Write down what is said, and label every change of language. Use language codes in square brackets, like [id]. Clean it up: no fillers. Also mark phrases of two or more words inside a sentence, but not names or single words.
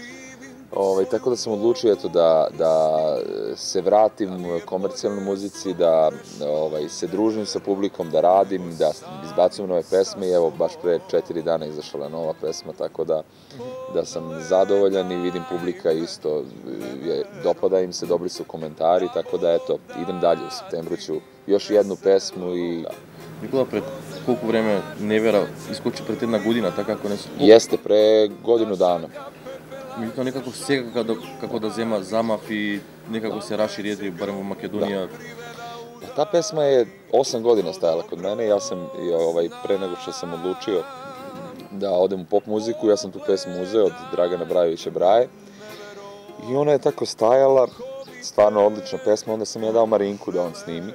[sr] tako da sam odlučio, eto, da se vratim komercijalnoj muzici, da se družim sa publikom, da radim, da izbacujem nove pesme, i evo, baš pre 4 dana izašla nova pesma, tako da sam zadovoljan i vidim publika isto, dopada im se, dobri su komentari, tako da, eto, idem dalje, u septembru ću još jednu pesmu i... [mk] Никола, пред колку време Невера искочи пред една година, така ако не се... [sr] Jeste, pre godinu dana. [mk] Меѓутоа, некако сега како да зема замав и некако се расшири, барем во Македонија. [sr] Ta pesma je 8 godina stajala kod mene. Ja sam, pre nego što sam odlučio da odem u pop muziku, ja sam tu pesmu uzeo od Dragana Brajovića Braje. I ona je tako stajala, stvarno odlična pesma, onda sam ja dao Marinku da on snimi.